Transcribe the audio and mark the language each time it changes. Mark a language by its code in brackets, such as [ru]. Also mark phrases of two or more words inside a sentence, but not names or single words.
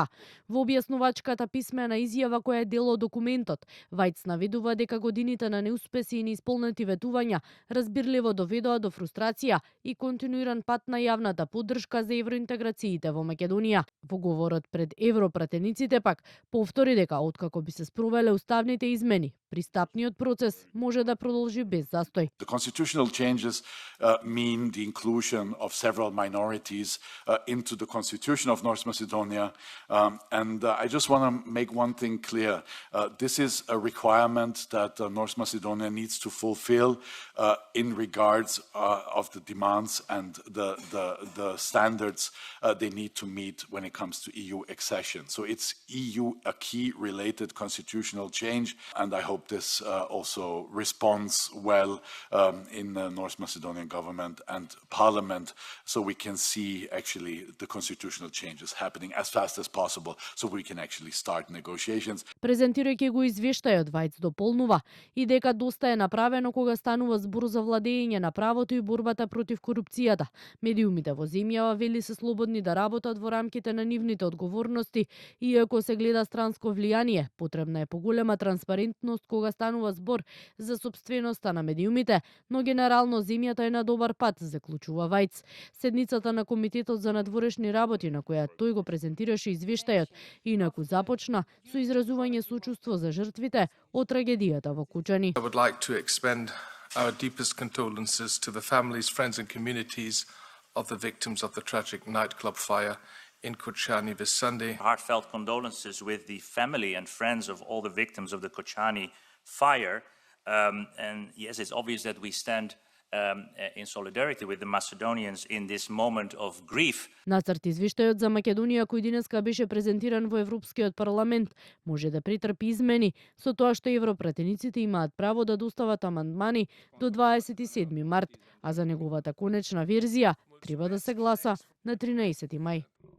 [mk] Во објаснувачката писмена изјава која е дел од документот, Вајц наведува дека годините на неуспеси и неисполнети ветувања разбирливо доведоа до фрустрација и континуиран пат на јавната поддршка за евроинтеграциите во Македонија. Во говорот пред европратениците пак повтори дека откако би се спровеле уставните измени, пристапниот процес може да продолжи без застој. [en] The constitutional changes mean the inclusion of several minorities into the constitution of North Macedonia, and I just want to make one thing clear. This is a requirement that North Macedonia needs to fulfill in regards of the demands and the standards they need to meet when it comes to EU accession. So it's EU acquis related constitutional change, and I hope this also responds well in the North Macedonian government and parliament, so we can see actually the constitutional changes happening as fast as possible, so we can actually start negotiations. [mk] Презентирајќи го извештајот, Вајц дополнува и дека доста е направено кога станува збор за владење на правото и борбата против корупцијата. Медиумите во земјава вели се слободни да работат во рамките на нивните одговорности, иако се гледа странско влијание, потребна е поголема транспарентност кога станува збор за сопственоста на медиумите, но генерално земјата е на добар пат, заклучува Вајц. Седницата на Комитетот за надворешни работи, на која тој го презентираше извештајот, инаку започна со изразување сочувство за жртвите од трагедијата во Кучани. [en] I would like to expend our deepest condolences to the families, friends and communities of the victims of the tragic nightclub fire in Kočani this Sunday. Heartfelt condolences with the family and friends of all the victims of the Kočani fire. And yes, it's obvious that we stand in solidarity with the Macedonians in this moment of grief. [mk] Нацрт извештајот за Македонија кој денеска беше презентиран во Европскиот парламент може да претрпи измени, со тоа што европратениците имаат право да достават амандмани до 27 март, а за неговата конечна верзија треба да се гласа на 13 мај.